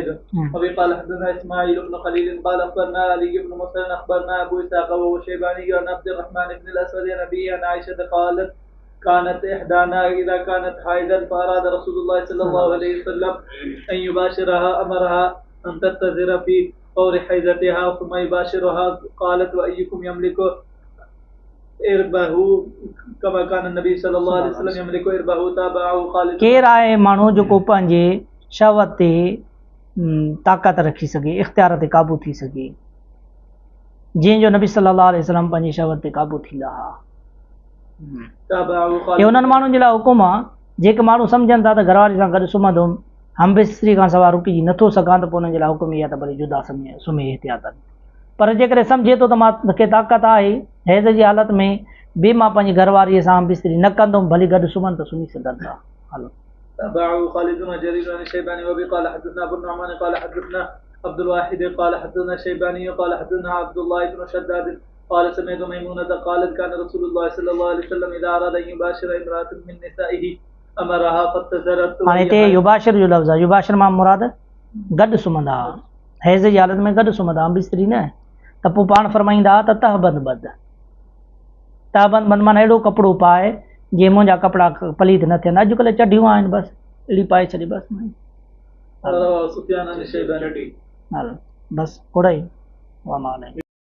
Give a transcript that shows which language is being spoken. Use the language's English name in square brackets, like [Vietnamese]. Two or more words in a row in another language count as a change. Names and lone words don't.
[Arabic] وبه قال حدثنا اسماعيل بن خليل قال اخبرنا علي بن مسلم اخبرنا ابو اسحاق وهو شيباني عن عبد الرحمن بن الاسود عن ابي عن عائشه قالت كانت إحدانا إذا كانت حائضا فأراد رسول الله صلى الله عليه وسلم أن يباشرها أمرها أن تتذر في فور حيضتها ثم يباشرها. قالت وأيكم يملك إربه كما كان النبي صلى الله عليه وسلم يملك إربه تابعه خالد. [Sindhi] केर आहे माण्हू जेको पंहिंजे शहवत ते ताक़त रखी सघे, इख़्तियार ते क़ाबू थी सघे, जंहिंजो नबी [Arabic] صلى الله عليه وسلم [Sindhi] पंहिंजी शहवत ते क़ाबू थींदा हुआ. हे उन्हनि माण्हुनि जे लाइ हुकुम आहे जेके माण्हू सम्झनि था त घरवारी सां गॾु सुम्हंदुमि, हम बिस्तरी खां सवाइ रुकिजी नथो सघां, त पोइ उन्हनि जे लाइ हुकुम इहा त भली जुदा सुम्हे एहतियातनि. पर जेकॾहिं सम्झे थो त मूंखे ताक़त आहे हैज़ जी हालत में बि मां पंहिंजी घरवारीअ सां बिस्तरी न कंदुमि, भली गॾु सुम्हनि त सुम्ही सघनि था। हलो [Arabic] تابعه خالد وجرير عن الشيباني وبه قال حدثنا ابو النعمان قال حدثنا عبد الواحد قال حدثنا الشيباني قال حدثنا عبد الله بن شداد قال سمعت ميمونة قالت كان رسول الله صلى الله عليه وسلم إذا أراد أن يباشر امرأة من نسائه أمرها فاتزرت [Sindhi] हाणे हिते युबाशिर जो लफ़्ज़ आहे। युबाशिर मां मुराद गॾु सुम्हंदा, हैज़ जी हालत में गॾु सुम्हंदा, बिस्तरी न। त पोइ पाण फरमाईंदा त तहबंद बद, तहबंद बंद माना अहिड़ो कपिड़ो पाए जीअं मुंहिंजा कपिड़ा पलीत न थियनि। अॼुकल्ह चढियूं आहिनि, बसि अहिड़ी पाए छॾे बसि। [Arabic] سفيان عن الشيباني [Sindhi] हलो बसि थोरा ई